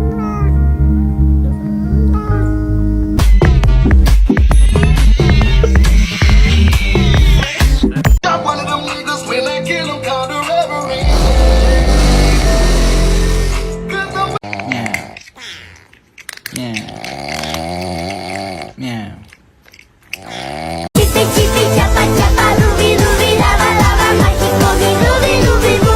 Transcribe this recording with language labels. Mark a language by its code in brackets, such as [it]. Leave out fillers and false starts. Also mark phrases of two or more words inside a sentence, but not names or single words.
[en] Got one of them niggas when I kill him called a reverie. Meow. Chipi chipi chapa chapa rubi rubi lava lava [es] mágico mi rubi rubi